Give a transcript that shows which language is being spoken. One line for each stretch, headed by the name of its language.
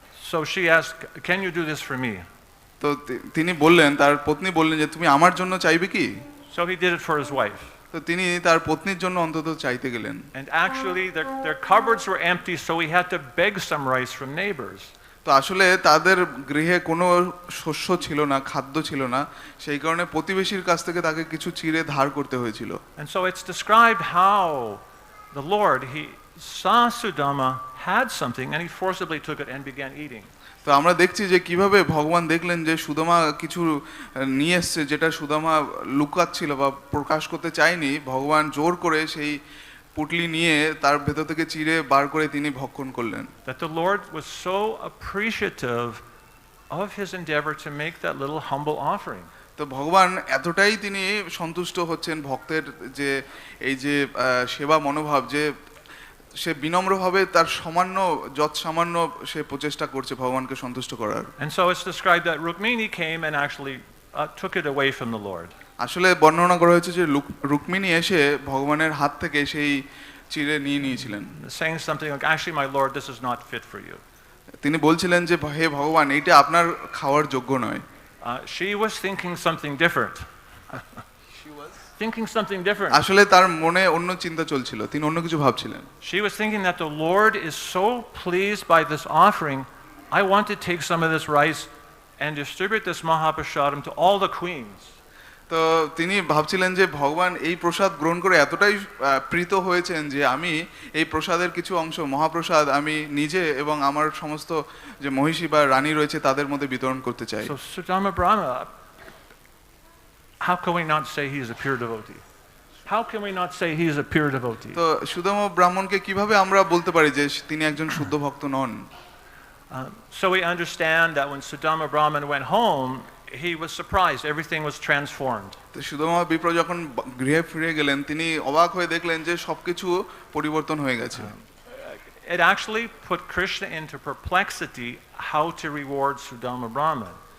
English: So she asked, "Can you do this for me?"
Bangla: তো তিনি বললেন, তার পত্নী বললেন যে তুমি আমার জন্য চাইবে কি?
English: So he did it for his wife.
Bangla: তো তিনি তার পত্নীর জন্য অন্তত চাইতে গেলেন।
English: And actually their cupboards were empty, so he had to beg some rice from neighbors.
Bangla: তো আসলে তাদের গৃহে কোনো শস্য ছিল না, খাদ্য ছিল না, সেই কারণে প্রতিবেশীর কাছ থেকে তাকে কিছু চিড়ে ধার করতে হয়েছিল।
English: And so it's described how the Lord, he saw Sudama had something and he forcibly took it and began eating.
Bangla: তো আমরা দেখছি যে কিভাবে ভগবান দেখলেন যে সুদামা কিছু নিয়ে এসছে যেটা সুদামা লুকাচ্ছিল বা প্রকাশ করতে চায়নি, ভগবান জোর করে সেই পুটলি নিয়ে তার ভেতর থেকে চিড়ে বার করে তিনি ভক্ষণ করলেন।
English: That the Lord was so appreciative of his endeavor to make that little humble offering.
Bangla: তো ভগবান এতটাই তিনি সন্তুষ্ট হচ্ছেন ভক্তের যে এই যে সেবা মনোভাব, যে সে বিনম্রভাবে তার সামান্য সে প্রচেষ্টা করছে ভগবানকে সন্তুষ্ট করার।
English: And so it's described that Rukmini came and actually took it away from the Lord.
Bangla: আসলে বর্ণনা করা হয়েছে যে রুক্মিণী এসে ভগবানের হাত থেকে সেই চিড়ে নিয়ে নিয়েছিলেন,
English: saying something like, "Actually, my Lord, this is not fit for you."
Bangla: তিনি বলছিলেন যে হে ভগবান, এইটা আপনার খাওয়ার যোগ্য নয়।
English: She was thinking something different. Thinking something different.
Bangla: আসলে তার মনে অন্য চিন্তা চলছিল, তিনি অন্য কিছু ভাবছিলেন।
English: She was thinking that the Lord is so pleased by this offering, I want to take some of this rice and distribute this mahaprasadam to all the queens.
Bangla: তো তিনি ভাবছিলেন যে ভগবান এই প্রসাদ গ্রহণ করে এতটাই প্রীত হয়েছেন যে আমি এই প্রসাদের কিছু অংশ মহাপ্রসাদ আমি নিজে এবং আমার সমস্ত যে মহিষী বা রানী রয়েছে তাদের মধ্যে বিতরণ করতে চাই।
English: So Sudama Brahma, how can we not say he is a pure devotee? How can we not say he is a pure devotee?
Bangla: তো সুদামা ব্রাহ্মণকে কিভাবে আমরা বলতে পারি যে তিনি একজন শুদ্ধ ভক্ত নন?
English: So we understand that when Sudama Brahman went home, he was surprised, everything was transformed.
Bangla: তো সুদামা বিপ্র যখন গৃহে ফিরে গেলেন তিনি অবাক হয়ে দেখলেন যে সবকিছু পরিবর্তন হয়ে গেছে।
English: It actually put Krishna into perplexity how to reward Sudama Brahman.